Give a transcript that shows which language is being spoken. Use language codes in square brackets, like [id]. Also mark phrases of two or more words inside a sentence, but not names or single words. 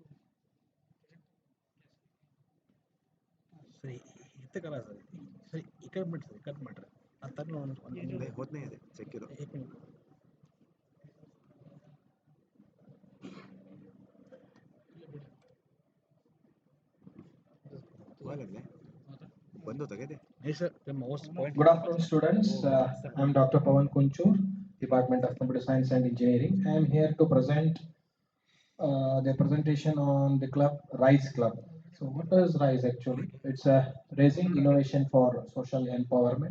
[kn] ಸರಿ ಇತ್ತ ಕಲ ಸರ್ ಸರಿ ಈ ಕಡೆ ಮಾಡ್ರಿ ಕಟ್ ಮಾಡ್ರಿ ಅದು [mr] होत नाही आहे चेक केलं एक मिनिट व्हायला लागलंय बंद होतं काय ते नाही सर ते [en] mouse point Good afternoon, students. I'm Dr. Pawan Kunchur, Department of Computer Science and Engineering. I am here to present the presentation on the club, RISE Club. So what is RISE actually? It's a raising innovation for social empowerment.